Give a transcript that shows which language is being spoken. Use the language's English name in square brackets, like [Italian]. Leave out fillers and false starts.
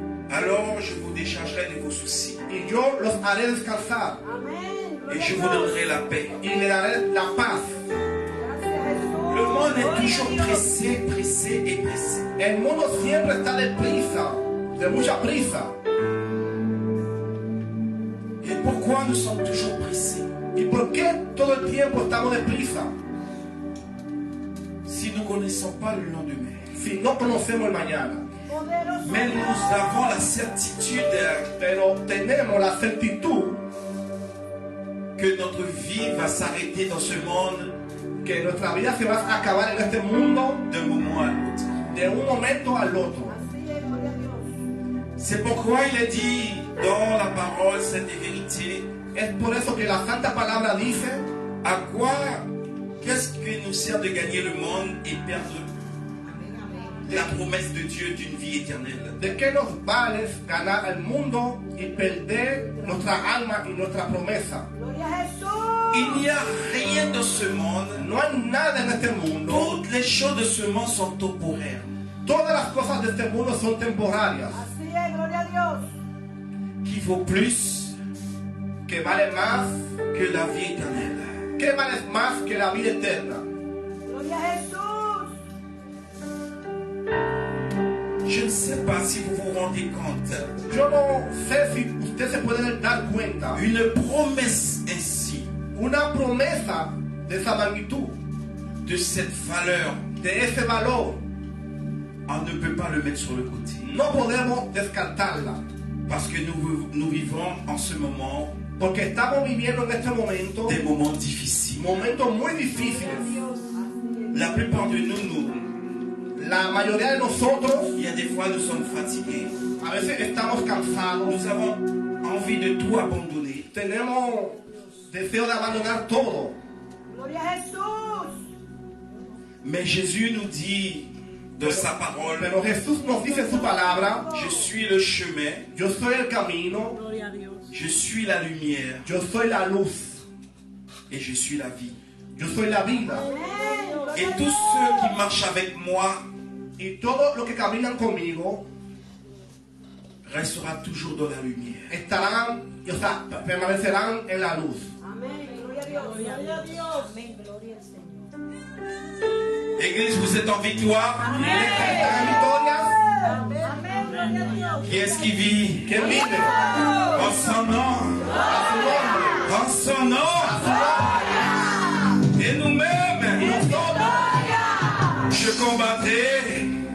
[French] Alors je vous déchargerai de vos soucis. [Spanish] y yo los haré descansar, Amén. [French] Et [Spanish] Gloria [French] je [Spanish] a [French] vous [Spanish] Dios. [French] donnerai la paix. [Spanish] y le daré la paz. Gracias, Jesús. [French] Le monde est [Spanish] Gloria a [French] toujours [Spanish] Dios. [French] pressé, pressé et pressé. [Spanish] El mundo siempre está deprisa, de mucha prisa. [French] Et pourquoi nous sommes toujours pressés? [Spanish] ¿Y por qué todo el tiempo estamos deprisa? [French] connaissons pas le lendemain. [Spanish] si no conocemos el mañana. Poderoso [French] Mais [Spanish] Dios. [French] nous avons la certitude [Spanish] Pero tenemos la certitud [French] que notre vie va s'arrêter dans ce monde [Spanish] que nuestra vida se va a acabar en este mundo [French] d'un moment à l'autre. [Spanish] de un momento al otro. Así es, gloria a Dios. [French] C'est pourquoi il a dit dans la parole sainte et vérité, [Spanish] Es por eso que la Santa Palabra dice, [French] à quoi, qu'est-ce qui nous sert de gagner le monde et perdre la promesse de Dieu d'une vie éternelle? [Spanish] ¿de qué nos vale ganar el mundo y perder nuestra alma y nuestra promesa? Gloria a Jesús. [French] Il n'y a rien dans ce monde. [Spanish] No hay nada en este mundo. [French] Toutes les choses de ce monde sont temporaires. [Spanish] Todas las cosas de este mundo son temporarias. Así es, gloria a Dios. [French] Qui vaut plus [Spanish] Que vale más, [French] que la vie éternelle. [Spanish] que vale más que la vida eterna. Gloria a Jesús. [French] Je ne sais pas si vous vous rendez compte. [Spanish] Yo no sé si usted se puede dar cuenta. [French] Une promesse ainsi, [Spanish] Una promesa de esa magnitud, [French] de cette valeur, [Spanish] de ese valor, [French] on ne peut pas le mettre sur le côté. [Spanish] no podemos descartarla. [French] Parce que nous vivons en ce moment [Spanish] Porque estamos viviendo en este momento [French] des moments difficiles. [Spanish] momentos muy difíciles. [French] La plupart de nous, [Spanish] La mayoría de nosotros [French] il y a des fois nous sommes fatigués. [Spanish] a veces estamos cansados. [French] Nous avons envie de tout abandonner. [Spanish] Tenemos deseo de abandonar todo. Gloria a Jesús. [French] Mais Jésus nous dit dans sa parole, [Spanish] Pero Jesús nos dice en su palabra, [French] je suis le chemin, [Spanish] yo soy el camino, Gloria a Dios. [French] je suis la lumière [Spanish] yo soy la luz, [French] et je suis la vie. [Spanish] yo soy la vida. Amén. [French] Et [Spanish] Gloria a [French] tous [Spanish] Dios. [French] ceux qui marchent avec moi [Spanish] Y todos los que caminan conmigo [French] restera toujours dans la lumière. [Spanish] estarán, o sea, permanecerán en la luz. Amén. Gloria a Dios. Gloria a Dios. Amén. Gloria al Señor. [French] Église, vous êtes en victoire. [Spanish] ¿Están en victorias? Amén. Gloria a Dios. [French] Qui est-ce qui vit? [Spanish] ¿Quién vive? [French] En son nom. [Spanish] A su nombre. [French] En son nom. Et nous-mêmes, je combattrai.